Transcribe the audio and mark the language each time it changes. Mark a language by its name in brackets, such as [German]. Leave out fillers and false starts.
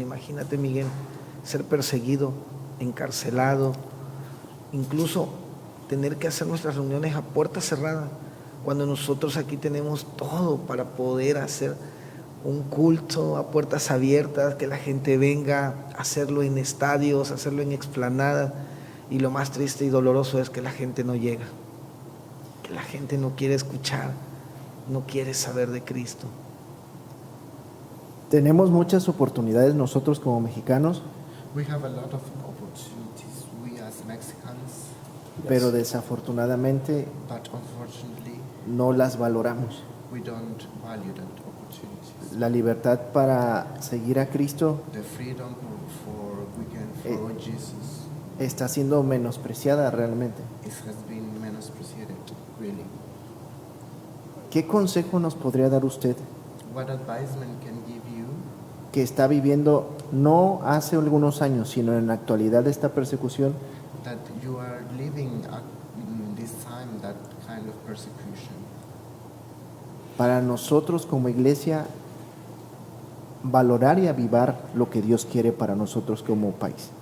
[Spanish] Imagínate, Miguel, ser perseguido, encarcelado, incluso tener que hacer nuestras reuniones a puerta cerrada, cuando nosotros aquí tenemos todo para poder hacer un culto a puertas abiertas, que la gente venga, hacerlo en estadios, hacerlo en explanadas, y lo más triste y doloroso es que la gente no llega, que la gente no quiere escuchar, no quiere saber de Cristo. Tenemos muchas oportunidades nosotros como mexicanos, [English] We have a lot of opportunities, we as Mexicans, [Spanish] pero desafortunadamente [English] but unfortunately [Spanish] no las valoramos. [English] we don't value that opportunities. [Spanish] La libertad para seguir a Cristo [English] The freedom for we can follow Jesus [Spanish] está siendo menospreciada realmente. [English] has been menospreciated, really. [Spanish] ¿Qué consejo nos podría dar usted [English] What advisement can give you [Spanish] que está viviendo no hace algunos años, sino en la actualidad esta persecución, [English] that you are living in this time that kind of persecution? [Spanish] para nosotros como iglesia valorar y avivar lo que Dios quiere para nosotros como país?